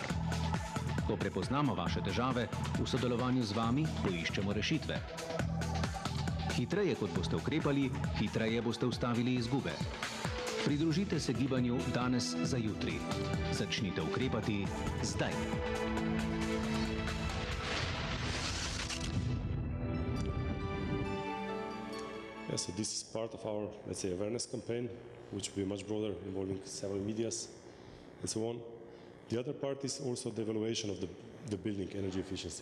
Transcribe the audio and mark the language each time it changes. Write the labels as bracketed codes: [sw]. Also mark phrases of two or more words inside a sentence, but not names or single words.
[sl] Ko prepoznamo vaše težave, v sodelovanju z vami poiščemo rešitve. Hitreje, kot boste ukrepali, hitreje boste ustavili izgube. Pridružite se gibanju danes za jutri. Začnite ukrepati zdaj. [en] Yeah, so this is part of our, let's say, awareness campaign, which will be much broader, involving several medias and so on. The other part is also the evaluation of the building energy efficiency.